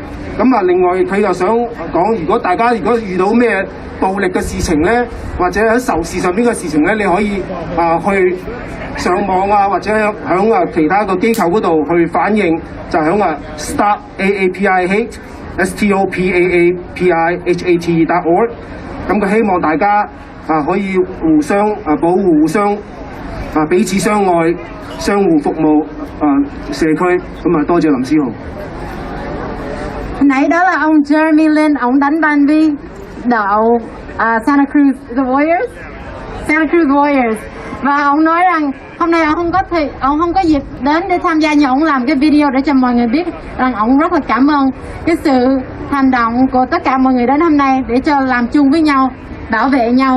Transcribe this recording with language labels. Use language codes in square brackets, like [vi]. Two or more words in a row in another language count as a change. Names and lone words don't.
[yue] 咁另外佢又想講，如果大家遇到咩暴力嘅事情咧，或者喺仇視上邊嘅事情咧，你可以去上網或者喺其他個機構嗰度去反映，就喺 Stop AAPI Hate STOPAAPIHATE.org。咁佢希望大家可以互相保護，互相彼此相愛，相互服務社區。咁多謝林書豪。 [vi] Nãy đó là ông Jeremy Lin, ông đánh bandy đội Santa Cruz the Warriors, Santa Cruz Warriors, và ông nói rằng hôm nay ông không có dịp đến để tham gia, nhưng ông làm cái video để cho mọi người biết rằng ông rất là cảm ơn cái sự hành động của tất cả mọi người đến hôm nay để cho làm chung với nhau, bảo vệ nhau.